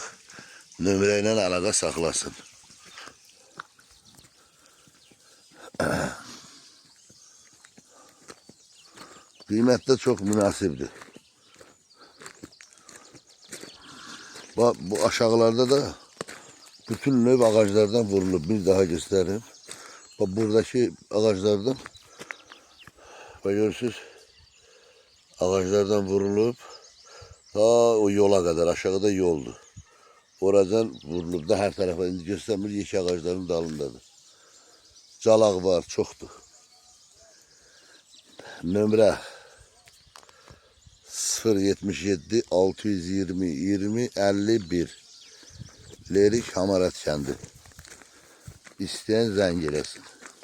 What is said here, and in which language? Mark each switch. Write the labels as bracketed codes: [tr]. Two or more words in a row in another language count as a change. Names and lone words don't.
[az] Nömrə ilə əlaqə saxlasın. Qiymət də çox münasibdir. Bu aşağılarda da bütün növ ağaclardan vurulub. [tr] Bir daha göstereyim. Bak buradaki ağaclardan görürsünüz, ağaçlardan vurulup ta o yola kadar aşağıda yoldu. Oradan vurulup da her tarafa [az] indi göstermir, [tr] yeşil ağaçların dalındadır. [az] Calaq var, çoxdur. Nömrə 077 620 20 51 Lerik Hamarat kəndi. İstəyən zəng eləsin.